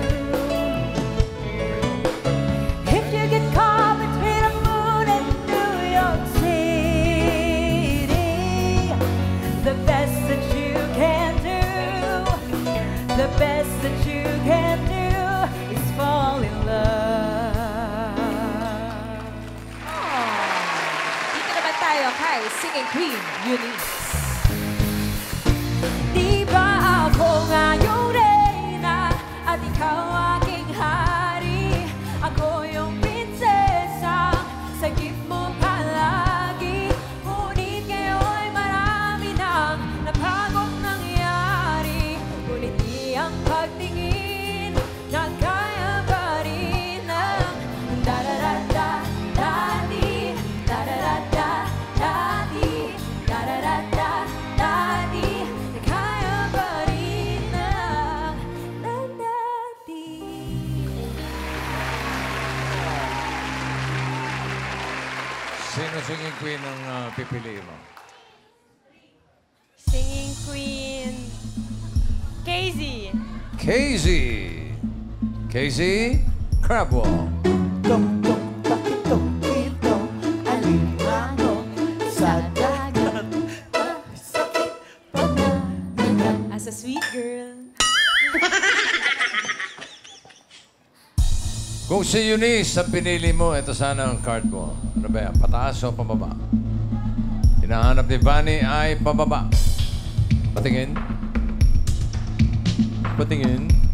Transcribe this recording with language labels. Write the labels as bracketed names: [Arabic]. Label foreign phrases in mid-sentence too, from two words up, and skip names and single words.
[English] If you get caught between the moon and New York City, the best that you can do, the best that you can do is fall in love. [Filipino] Dito naman tayo kay Singing Queen Eunice. Di ba ako nga yung reyna at ikaw aking hari? Ako yung prinsesa, sagip mo palagi. Ngunit ngayon'y marami nang napagong nangyari. Ngunit di ang pagtingin na kaya pa rin ang da-da-da-da-da-di, da-da-da-da-da-di, da-da-da-da-da-di. Kaya pa rin ang da-da-di. Sino [English] singing queen [Filipino] ang pipiliin mo? Singing Queen Casey. Casey! Casey Crabwell. [English] As a sweet girl. [Filipino] Kung si Eunice ang pinili mo, ito sana ang card mo. Ano ba yan? Pataas o pababa? Hinahanap ni Vanny ay pababa. Patingin. Patingin.